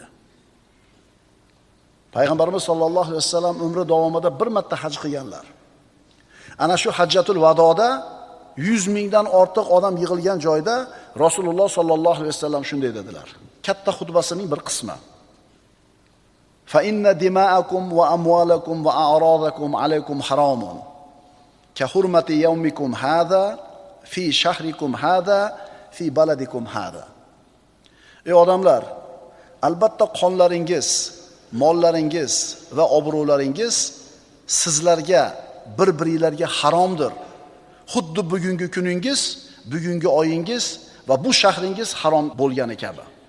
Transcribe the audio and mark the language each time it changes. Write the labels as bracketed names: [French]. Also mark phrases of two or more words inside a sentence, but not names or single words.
[Uzbek] Payg'ambarimiz [Arabic] صلى الله عليه وسلم [Uzbek] umri davomida bir marta haj qilganlar. Ana shu hajjatul vadoda 100 mingdan ortiq odam yig'ilgan joyda Rasululloh [Arabic] صلى الله عليه وسلم [Uzbek] shunday dedilar. [Arabic] Katta xutbasining bir qismi. فإن دماءكم وأموالكم وأعراضكم عليكم حرام. كحرمة يومكم هذا في شهركم هذا في بلدكم هذا. [Uzbek] Ey odamlar, albatta qonlaringiz, mollaringiz va obro'laringiz sizlarga bir-biringlarga haromdir. Xuddi bugungi kuningiz, bugungi oyingiz va bu shahringiz harom bo'lgani kabi.